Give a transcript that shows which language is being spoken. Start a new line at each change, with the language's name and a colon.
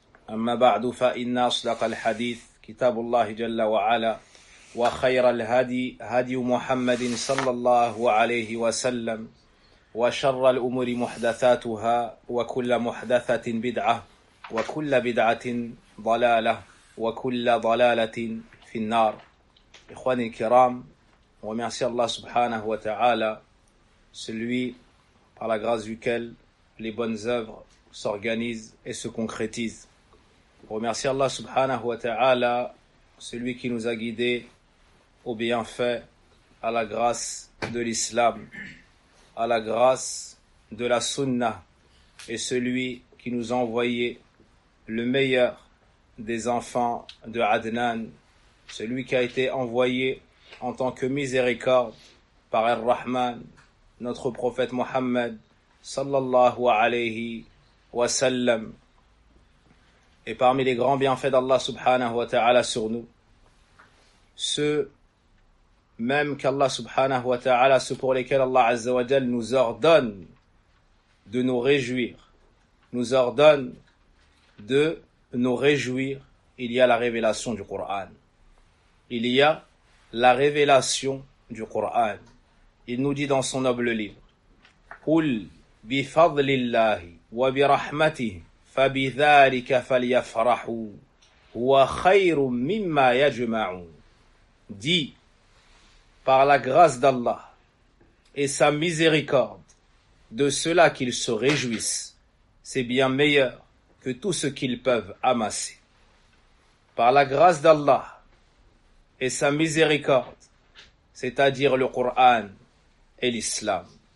Arabic: أما بعد فإن أصدق الحديث كتاب الله جل وعلا وخير الهدي هدي محمد صلى الله عليه وسلم وشر الأمور محدثاتها وكل محدثة بدعة وكل بدعة ضلالة وكل ضلالة في النار إخواني الكرام ومعصي الله سبحانه وتعالى
French: celui par la grâce duquel les bonnes œuvres s'organisent et se concrétisent. Remercie Allah subhanahu wa ta'ala, celui qui nous a guidés au bienfait, à la grâce de l'islam, à la grâce de la sunna, et celui qui nous a envoyé le meilleur des enfants de Adnan, celui qui a été envoyé en tant que miséricorde par Ar-Rahman, notre prophète Mohammed, sallallahu alayhi wa sallam. Et parmi les grands bienfaits d'Allah subhanahu wa ta'ala sur nous, ceux même qu'Allah subhanahu wa ta'ala, ceux pour lesquels Allah azza wa jal nous ordonne de nous réjouir, nous ordonne de nous réjouir, il y a la révélation du Coran. Il y a la révélation du Coran. Il nous dit dans son noble livre,
Arabic: Qul بفضل الله وبرحمته فبذلك فليفرحوا هو خير مما يجمعون.
French: Dit, par la grâce d'Allah et sa miséricorde, de cela qu'ils se réjouissent, c'est bien meilleur que tout ce qu'ils peuvent amasser. Par la grâce d'Allah et sa miséricorde, c'est-à-dire le Coran et l'islam.